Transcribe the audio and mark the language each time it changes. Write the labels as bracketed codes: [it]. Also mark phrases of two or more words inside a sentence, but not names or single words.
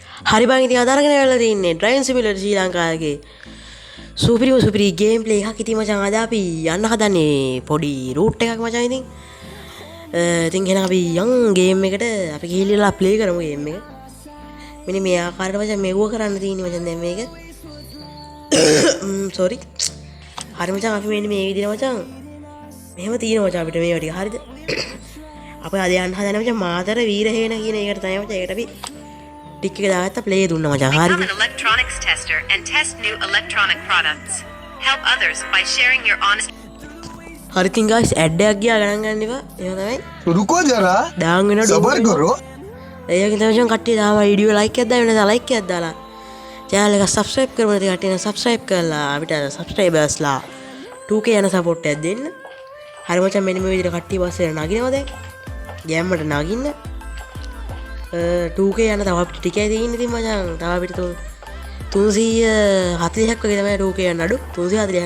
[si] හරි බං ඉතින් අදාරගෙන වෙලා තින්නේ [en] driving simulator [si] ශ්‍රී ලංකාවේ සුපිරි [en] game play [si] එකක් ඉතින් මචං අද අපි යන්න හදන්නේ පොඩි රූට් එකක් මචං ඉතින් එහෙනම් අපි යන් ගේම් එකට අපි ගිහිල්ලා ප්ලේ කරමු ගේම් එක මෙන්න මේ ආකාරයට මචං මෙව්ව කරන්න තියෙන්නේ මචං දැන් මේක සෝරි හරි මචං අපි මෙන්න මේ විදිහට මචං මෙහෙම තියෙනවා මචං අපිට මේවා ටික හරිද අපි අද යන්න හදන්නේ මචං මාතර වීරහේන කියන එකට තමයි මචං ඒකට අපි ටික එක දාගත්ත ප්ලේ දුන්නා මචං හරිද [en] Become an electronics tester and test new electronic products. Help others by sharing your honest [si] හරි ඉතින් guys ඇඩ් එකක් ගියා ගණන් ගන්න එපා එහෙම තමයි [hi] रुको जरा [si] දාන් වෙන [hi] सबर करो [si] ඒක තමයි කට්ටිය තාම වීඩියෝ ලයික් එකක් දාන්න නැත්නම් ලයික් එකක් දාලා channel එක subscribe කරමු නැති කට්ටිය නම් subscribe කරලා අපිට subscribersලා 2k යන support එකක් දෙන්න හරි මචං මෙන්න මේ විදිහට කට්ටිය පස්සේ නගිනවා දැන් ගෑම්මට නගින්න 2k යන තව අපිට ටිකයි තියෙන්නේ ඉතින් මචං තව අපිට 340ක් වගේ තමයි 2k යන අඩු 340ක්